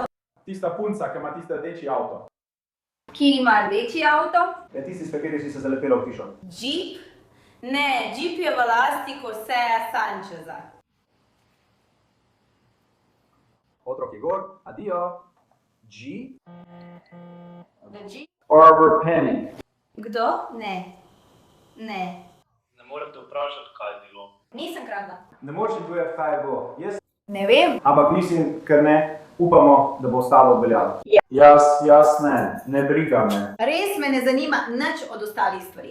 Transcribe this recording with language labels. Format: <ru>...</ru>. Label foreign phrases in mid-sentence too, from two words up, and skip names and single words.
<sl>Tista punca, ki ima tisti rdeči avto. Ki ima rdeči avto? Je tisti, s katerim si se zalepila v hišo. Jeep? Ne, Jeep je v lasti Joseja Sancheza. Otrok Igor, adijo. G.</sl> <en>The Jeep? Arbor Penny.</en> <sl>Kdo? Ne. Ne. Ne morem te vprašati, kaj je bilo. Nisem kradla. Ne moreš ti povedati, kaj je bilo. Jaz... Ne vem. Ampak mislim, ker ne, upamo, da bo ostalo obveljalo. Jaz ne, ne briga me. Res me ne zanima nič od ostalih stvari.</sl>